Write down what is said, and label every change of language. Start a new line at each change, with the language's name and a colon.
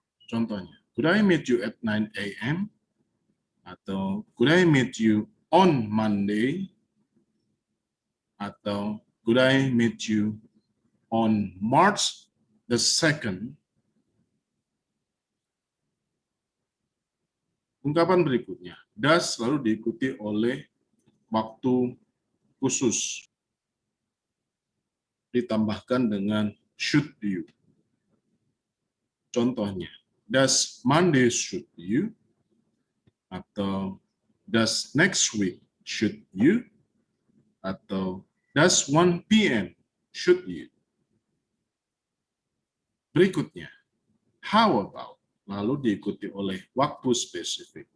Indonesian: Contohnya,
English: could I meet you at 9 a.m.?
Indonesian: Atau
English: could I meet you on Monday?
Indonesian: Atau
English: could I meet you on March the 2nd?
Indonesian: Ungkapan berikutnya, does lalu diikuti oleh waktu khusus. Ditambahkan dengan
English: should you.
Indonesian: Contohnya,
English: does Monday suit you?
Indonesian: Atau
English: does next week suit you?
Indonesian: Atau
English: does 1 p.m. suit you?
Indonesian: Berikutnya,
English: how about?
Indonesian: Lalu diikuti oleh waktu spesifik.